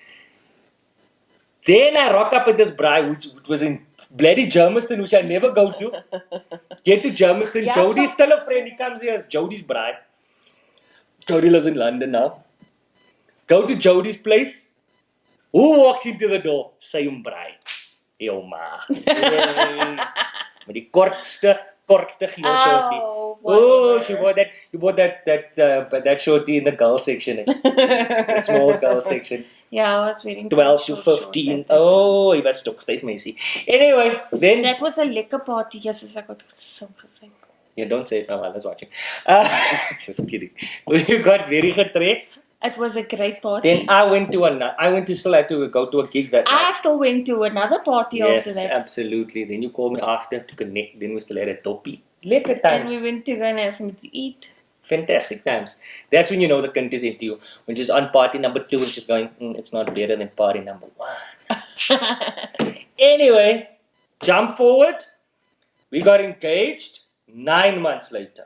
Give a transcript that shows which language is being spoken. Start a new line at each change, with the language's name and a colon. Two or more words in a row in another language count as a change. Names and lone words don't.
English: Then I rock up at this braai, which was in bloody Germiston, which I never go to. Get to Germiston. Yeah, Jody's still a friend. He comes here as Jody's braai. Jody lives in London now. Go to Jody's place. Who walks into the door? Same braai.
Afrikaans: Yo ma. Met die kortste geel shorty.
English: She bought that. You bought that shorty in the girl section. The small girl section. Yeah, I was wearing 12 to 15. Oh, he was stuck
Afrikaans: steeds meisie.
English: Anyway, then that was a lekker party. Yes, I got so excited. Yeah, don't say it, my mother's watching. Just kidding. We got very getrek. It was a great party. Then I still had to go to a gig that night. I still went to another party after that. Yes, absolutely. Then you called me after to connect. Then we still had a toppie. Lekker times. And we went to go and have something to eat. Fantastic times. That's when you know the cunt is into you. When she's on party number 2 and she's going, it's not better than party number 1. Anyway, jump forward. We got engaged 9 months later.